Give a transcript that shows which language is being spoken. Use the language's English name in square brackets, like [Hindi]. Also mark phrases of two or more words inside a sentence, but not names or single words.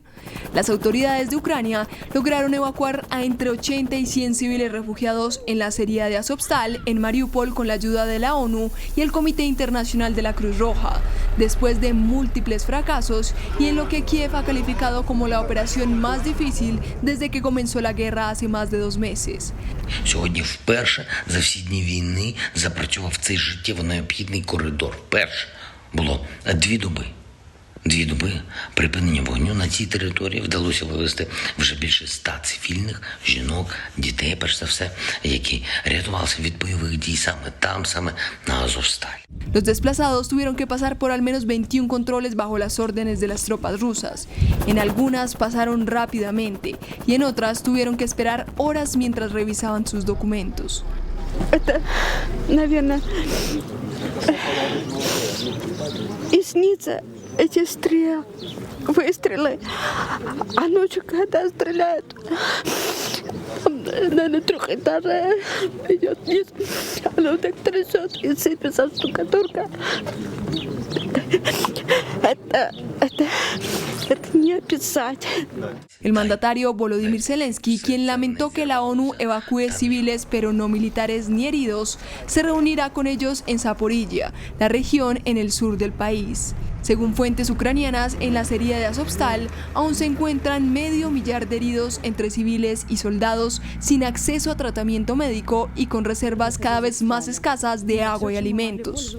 [Spanish] Las autoridades de Ucrania lograron evacuar a entre 80 y 100 civiles refugiados en la acería de Azovstal, en Mariupol, con la ayuda de la ONU y el Comité Internacional de la Cruz Roja, después de múltiples fracasos y en lo que Kiev ha calificado como la operación más difícil desde que comenzó la guerra hace más de 2 meses. [Ukrainian] Сьогодні вперше за всі дні війни запрацював цей життєво необхідний коридор. Вперше було 2 доби. 2 доби припинення вогню на цій території вдалося вивезти вже більше 100 цивільних, жінок, дітей, перш за все, які рятувалися від бойових дій саме там, саме на Азовсталі. [Spanish] Los desplazados tuvieron que pasar por al menos 21 controles bajo las órdenes de las tropas rusas. En algunas pasaron rápidamente y en otras tuvieron que esperar horas mientras revisaban sus documentos. [Russian] Это, наверное, и снится эти выстрелы. А ночью, когда стреляют, на 3 этаже идет вниз, оно так трясет и сыпется штукатурка. Это не описать. [Spanish] El mandatario Volodymyr Zelensky, quien lamentó que la ONU evacúe civiles pero no militares ni heridos, se reunirá con ellos en Zaporilla, la región en el sur del país. Según fuentes ucranianas, en la acería de Azovstal aún se encuentran 500.000 de heridos entre civiles y soldados sin acceso a tratamiento médico y con reservas cada vez más escasas de agua y alimentos.